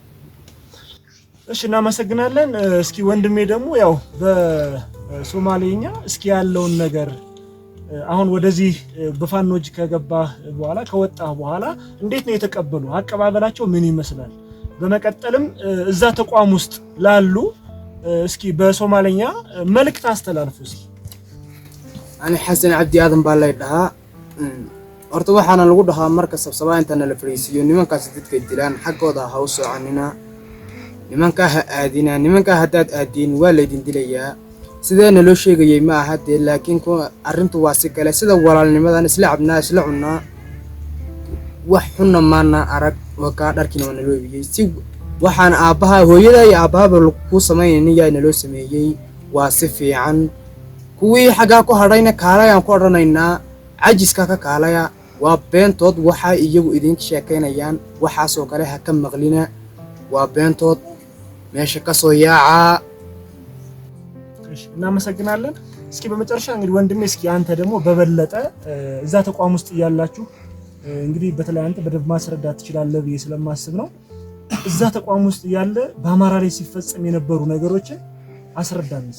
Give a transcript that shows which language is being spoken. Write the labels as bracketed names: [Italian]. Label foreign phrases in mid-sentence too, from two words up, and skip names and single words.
[Amharic] እሺ እናመሰግናለን። እስኪ ወንድሜ ደግሞ ያው በሶማሌኛ እስኪ ያለውን ነገር አሁን ወደዚህ በፋኖጅ ከገባህ በኋላ ከወጣህ በኋላ እንዴት ነው የተቀበሉ? አቀባበላቸው ምን ይመስላል? በመቀጠልም እዛ ተቋም ውስጥ ላሉ እስኪ በሶማሌኛ መልእክት አስተላልፉ። እስኪ [Somali] እኔ ሐሰን አብዲ አደም ባላይ ዳሃ horta waxaana lagu dhahaa marka sabsabaa inta la fariisiyo nimankaas dadka dilaan xaqooda ha u soconina nimanka ha aadina nimanka hadaad aadin waa la idin dilayaa sideena loo sheegayay ma aha de laakiin arintu waa si kale sida walaalnimadan isla cabnaa isla cunaa wax xunna maana arag waka dharkina wana loo biyay si waxaan aabaha hooyada iyo aabaha ku sameeyay naloo sameeyay waa si fiican kuwii xaga ku hadhayna kaalayaan ku oranaynaa cajiska ka kaalaya waa beentood waxa iyagu idin sheekeynayaan waxa soo kale ha ka maqlina waa beentood meesha ka soo yaaca. [Amharic] እሺ እናመሰግናለን። እስኪ በመጨረሻ እንግዲህ ወንድሜ እስኪ አንተ ደግሞ በበለጠ እዛ ተቋም ውስጥ እያላችሁ እንግዲህ በተለይ አንተ በደንብ ማስረዳት ትችላለህ ብዬ ስለማስብ ነው። እዛ ተቋም ውስጥ ያለ በአማራ ላይ ሲፈጸም የነበሩ ነገሮችን አስረዳን እስኪ።